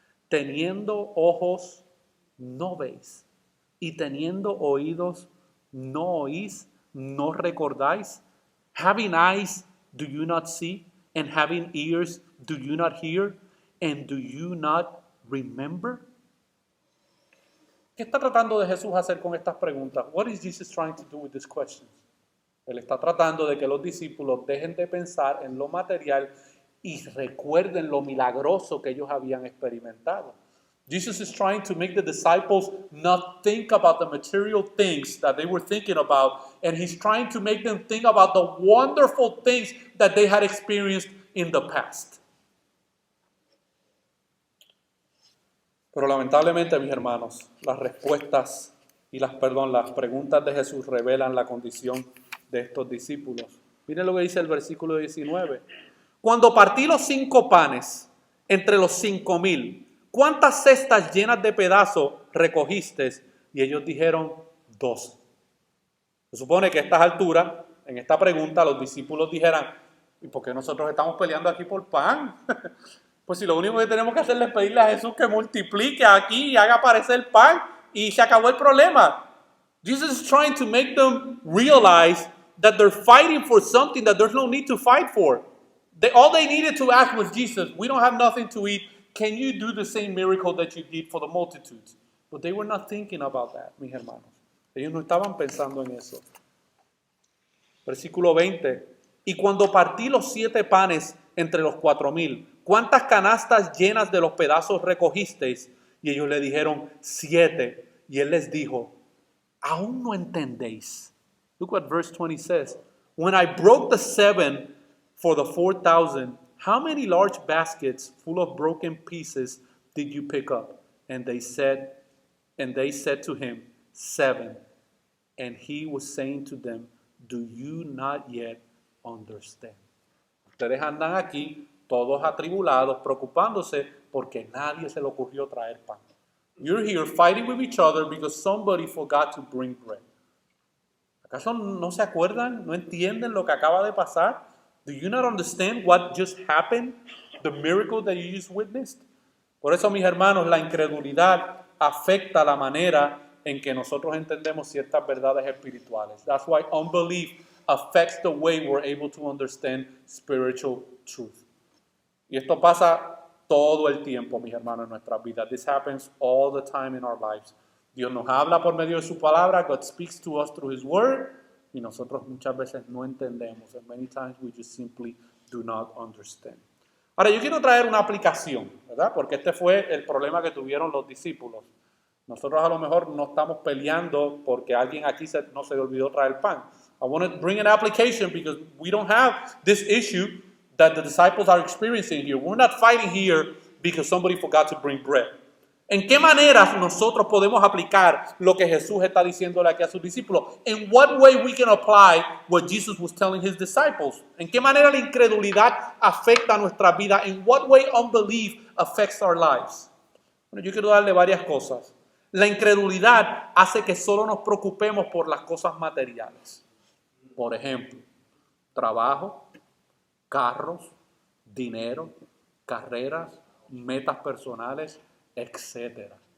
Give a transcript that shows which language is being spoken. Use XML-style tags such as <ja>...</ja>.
<es>Teniendo ojos, no veis. Y teniendo oídos, no oís, no recordáis.</es> <en>Having eyes, do you not see? And having ears, do you not hear? And do you not remember?</en> <es>¿Qué está tratando de Jesús hacer con estas preguntas?</es> <en>What is Jesus trying to do with these questions?</en> <es>Él está tratando de que los discípulos dejen de pensar en lo material y recuerden lo milagroso que ellos habían experimentado.</es> <en>Jesus is trying to make the disciples not think about the material things that they were thinking about, and he's trying to make them think about the wonderful things that they had experienced in the past.</en> <es>Pero lamentablemente, mis hermanos, las respuestas y las preguntas de Jesús revelan la condición de estos discípulos. Miren lo que dice el versículo 19. Cuando partí los 5 panes entre los 5,000, ¿cuántas cestas llenas de pedazos recogiste? Y ellos dijeron 12. Se supone que a estas alturas, en esta pregunta, los discípulos dijeran, ¿y por qué nosotros estamos peleando aquí por pan? Pues si lo único que tenemos que hacer es pedirle a Jesús que multiplique aquí y haga aparecer pan y se acabó el problema.</es> <en>Jesus is trying to make them realize that they're fighting for something that there's no need to fight for. All they needed to ask was, Jesus, we don't have nothing to eat. Can you do the same miracle that you did for the multitudes? But they were not thinking about that,</en> <es>mis hermanos. Ellos no estaban pensando en eso. Versículo 20. Y cuando partí los 7 panes entre los 4,000, ¿cuántas canastas llenas de los pedazos recogisteis? Y ellos le dijeron 7. Y él les dijo, ¿aún no entendéis?</es> <en>Look what verse 20 says. When I broke the 7 for the 4,000, how many large baskets full of broken pieces did you pick up? And they said to him, 7. And he was saying to them, do you not yet understand?</en> <es>Ustedes andan aquí todos atribulados, preocupándose porque nadie se le ocurrió traer pan.</es> <en>You're here fighting with each other because somebody forgot to bring bread.</en> <es>¿Acaso no se acuerdan? ¿No entienden lo que acaba de pasar?</es> <en>Do you not understand what just happened? The miracle that you just witnessed?</en> <es>Por eso, mis hermanos, la incredulidad afecta la manera en que nosotros entendemos ciertas verdades espirituales.</es> <en>That's why unbelief affects the way we're able to understand spiritual truth.</en> <es>Y esto pasa todo el tiempo, mis hermanos, en nuestras vidas.</es> <en>This happens all the time in our lives.</en> <es>Dios nos habla por medio de su palabra.</es> <en>God speaks to us through His word.</en> <es>Y nosotros muchas veces no entendemos.</es> <en>And many times we just simply do not understand.</en> <es>Ahora, yo quiero traer una aplicación, ¿verdad? Porque este fue el problema que tuvieron los discípulos. Nosotros a lo mejor no estamos peleando porque alguien aquí no se le olvidó traer pan.</es> <en>I want to bring an application because we don't have this issue that the disciples are experiencing here. We're not fighting here because somebody forgot to bring bread.</en> <es>¿En qué maneras nosotros podemos aplicar lo que Jesús está diciéndole aquí a sus discípulos?</es> <en>In what way we can apply what Jesus was telling His disciples?</en> <es>¿En qué manera la incredulidad afecta nuestra vida?</es> <en>In what way unbelief affects our lives?</en> <es>Bueno, yo quiero darle varias cosas. La incredulidad hace que solo nos preocupemos por las cosas materiales. Por ejemplo, trabajo, carros, dinero, carreras, metas personales, etc.</es>